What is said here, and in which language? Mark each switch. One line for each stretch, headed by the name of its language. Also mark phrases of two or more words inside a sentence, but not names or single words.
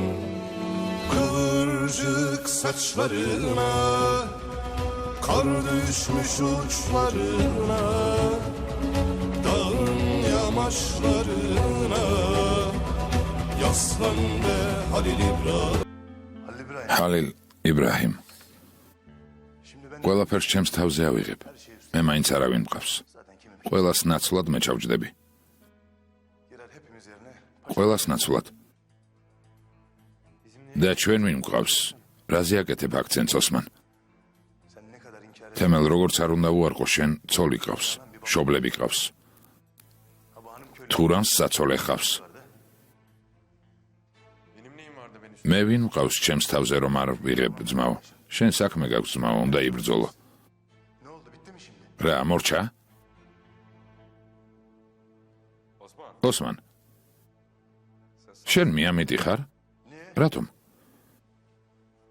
Turkish: Kıvırcık saçlarına kar düşmüş uçlarına dağın yamaçlarına yaslan be Halil İbrahim.
Georgian: ჰალილ იბრაჰიმ. ყველაფერს ჩემს თავზე ავიღებ. მე მაინც არავინ მყავს. ყველას ნაცვლად მე ჩავჯდები. ყველას ნაცვლად. და ჩვენ ვინ მყავს? რაზე აკეთებ აქცენტს ოსმან? თემელ როგორც არ უნდა უარყო შენ, ცოლი ყავს, შობლები ყავს. თურანს საცოლე ყავს.
Turkish: benim neyim vardı beni?
Georgian: მე ვინ მყავს ჩემს თავზე რომ არ ვიღებ ძმაო? შენ საქმე გაქვს ძმაო, უნდა იბრძოლო. რა, მორჩა? ოსმან. შენ მიამიტი ხარ?